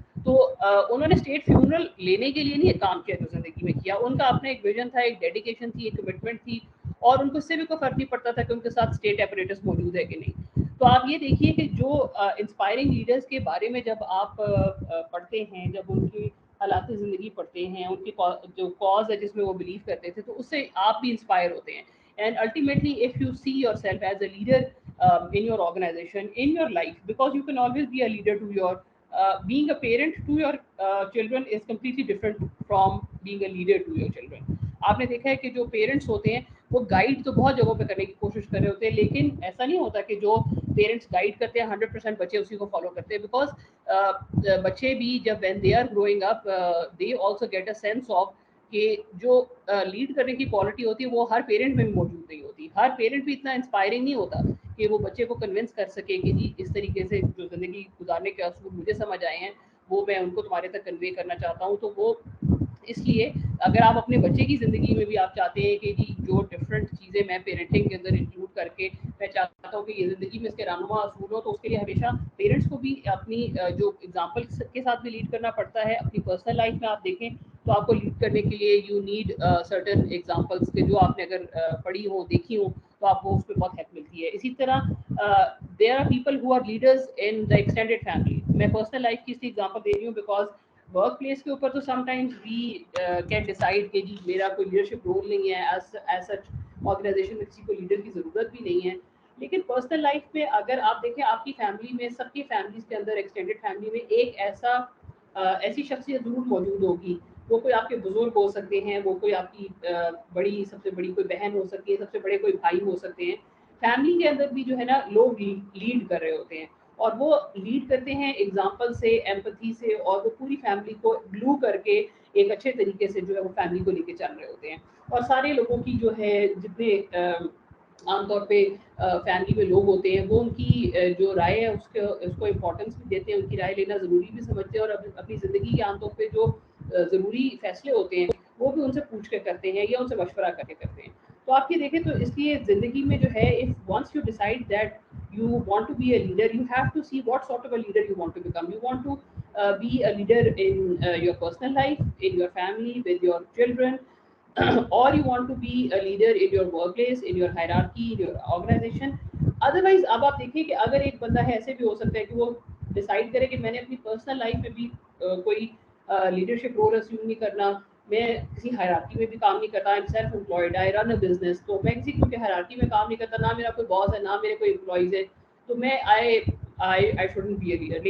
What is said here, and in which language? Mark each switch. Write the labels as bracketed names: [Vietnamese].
[Urdu] تو انہوں نے اسٹیٹ فیونرل لینے کے لیے نہیں کام کیا جو زندگی میں کیا، ان کا اپنا ایک ویژن تھا، ایک ڈیڈیکیشن تھی، ایک کمٹمنٹ تھی، اور ان کو اس سے بھی کوئی فرق نہیں پڑتا تھا کہ ان کے ساتھ اسٹیٹ ایپریٹس موجود ہے کہ نہیں. تو آپ یہ دیکھیے کہ جو انسپائرنگ لیڈرز کے بارے میں جب آپ پڑھتے ہیں، جب ان کی حالات زندگی پڑھتے ہیں، ان کی جو کاز ہے جس میں وہ بلیو کرتے تھے، تو اس سے آپ بھی انسپائر ہوتے ہیں. [English] And ultimately if you see yourself as a leader in your organization, in your life, because you can always be a leader to your being a parent to your children is completely different from being a leader to your children. [Urdu] آپ نے دیکھا ہے کہ جو parents ہوتے ہیں وہ guide تو بہت جگہوں پہ کرنے کی کوشش کر رہے ہوتے ہیں، لیکن ایسا نہیں ہوتا کہ جو پیرنٹس گائیڈ کرتے ہیں 100% بچے اسی کو فالو کرتے ہیں. بیکاز بچے بھی جب [English] when they are growing up they also get a sense of [Urdu] کہ جو لیڈ کرنے کی کوالٹی ہوتی ہے وہ ہر پیرنٹ میں بھی موجود نہیں ہوتی. ہر پیرنٹ بھی اتنا انسپائرنگ نہیں ہوتا کہ وہ بچے کو کنونس کر سکے کہ جی اس طریقے سے جو زندگی گزارنے کے اصول مجھے سمجھ آئے ہیں وہ میں ان کو تمہارے تک کنوے کرنا چاہتا ہوں. تو وہ اس لیے اگر آپ اپنے بچے کی زندگی میں بھی آپ چاہتے ہیں کہ جی جو ڈفرینٹ چیزیں میں پیرنٹنگ کے اندر انکلوڈ کر کے میں چاہتا ہوں کہ یہ زندگی میں اس کے رہنما اصول ہو، تو اس کے لیے ہمیشہ پیرنٹس کو بھی اپنی جو ایگزامپل کے ساتھ بھی لیڈ کرنا پڑتا ہے. اپنی پرسنل لائف میں آپ دیکھیں تو آپ کو لیڈ کرنے کے لیے [English] you need certain examples [Urdu] کے جو آپ نے اگر پڑھی ہوں دیکھی ہوں تو آپ کو اس پہ بہت ہیلپ ملتی ہے. اسی طرح [English] There are people who are leaders in the extended family. [Urdu] میں پرسنل لائف کی اس کی ایگزامپل دے رہی ہوں بیکاز ورک پلیس کے اوپر تو [English] sometimes we can decide [Urdu] کہ جی میرا کوئی لیڈرشپ رول نہیں ہے، ایز سچ آرگنائزیشن میں کسی کو لیڈر کی ضرورت بھی نہیں ہے. لیکن پرسنل لائف میں اگر آپ دیکھیں آپ کی فیملی میں، سب کی فیملیز کے اندر ایکسٹینڈیڈ فیملی میں ایک ایسی شخصیت ضرور موجود ہوگی. وہ کوئی آپ کے بزرگ ہو سکتے ہیں، وہ کوئی آپ کی بڑی سب سے بڑی کوئی بہن ہو سکتی ہے، سب سے بڑے کوئی بھائی ہو سکتے ہیں. فیملی کے اندر بھی جو ہے نا لوگ لیڈ کر رہے ہوتے ہیں، اور وہ لیڈ کرتے ہیں ایگزامپل سے، ایمپتھی سے، اور وہ پوری فیملی کو گلو کر کے ایک اچھے طریقے سے جو ہے وہ فیملی کو لے کے چل رہے ہوتے ہیں. اور سارے لوگوں کی جو ہے جتنے عام طور پہ فیملی میں لوگ ہوتے ہیں وہ ان کی جو رائے ہے اس کو امپورٹنس بھی دیتے ہیں، ان کی رائے لینا ضروری بھی سمجھتے ہیں، اور اپنی زندگی کے عام طور پہ جو ضروری فیصلے ہوتے ہیں وہ بھی ان سے پوچھ کے کرتے ہیں یا ان سے مشورہ کر کے کرتے ہیں. تو آپ یہ دیکھیں تو اس لیے زندگی میں جو ہے [English] If once you decide that you want to be a leader, you have to see what sort of a leader you want to become. You want to be a leader in your personal life, in your family, with your children, or you want to be a leader in your workplace, in your hierarchy, in your organization. [Urdu] Otherwise اب آپ دیکھیں کہ اگر ایک بندہ ہے ایسے بھی ہو سکتا ہے کہ وہ ڈیسائڈ کرے کہ میں نے اپنی پرسنل لائف میں بھی کوئی لیڈرشپ رول اسیوم نہیں کرنا, میں کسی ہائرارکی میں بھی کام نہیں کرتا, [English] I'm self employed, I run a business, [Urdu] تو میں کسی کیونکہ ہائرارکی میں کام نہیں کرتا, نہ میرا کوئی باس ہے, نہ میرے کوئی امپلائیز ہے, تو میں [English] I shouldn't be a leader.